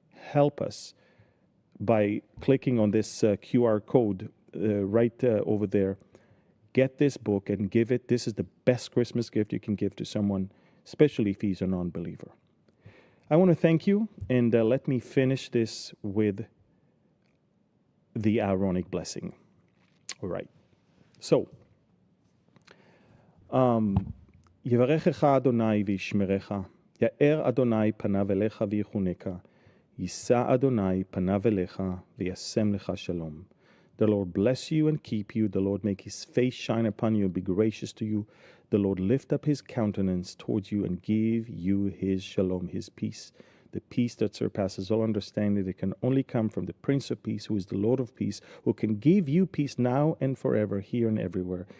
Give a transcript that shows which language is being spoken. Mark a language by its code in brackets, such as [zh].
[en] Help us by clicking on this QR code right over there. Get this book and give it. This is the best Christmas gift you can give to someone, especially if he's a non-believer. I want to thank you, and let me finish this with the Aaronic blessing. All right. [he] So, יברכך אדוני וישמרך, יאר אדוני פניו אליך ויחונקה, יישא אדוני פניו אליך וישם לך שלום. [en] The Lord bless you and keep you. The Lord make his face shine upon you and be gracious to you. The Lord lift up his countenance towards you and give you his shalom, his peace. The peace that surpasses all understanding, that can only come from the Prince of Peace, who is the Lord of Peace, who can give you peace now and forever, here and everywhere.